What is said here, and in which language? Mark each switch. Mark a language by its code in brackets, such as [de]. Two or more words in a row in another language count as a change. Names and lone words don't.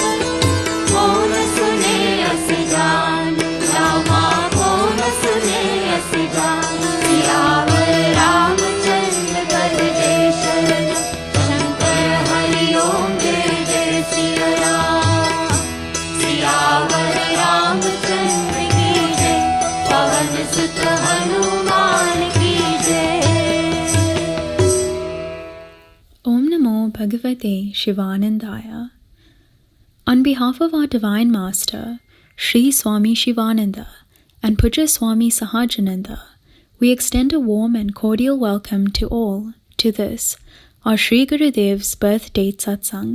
[hi] कौन सुने अस जान रामा कौन सुने अस जान सियावर रामचंद्र कर जय शरण शंकर हरि ओम जय जय सिया राम सियावर रामचंद्र की जय पवन सुत हनुमान की जय। [sa] ॐ नमो भगवते शिवानन्दाय. [en] On behalf of our Divine Master, Sri Swami Shivananda and Puja Swami Sahajananda, we extend a warm and cordial welcome to all to this, our Sri Gurudev's birth date satsang.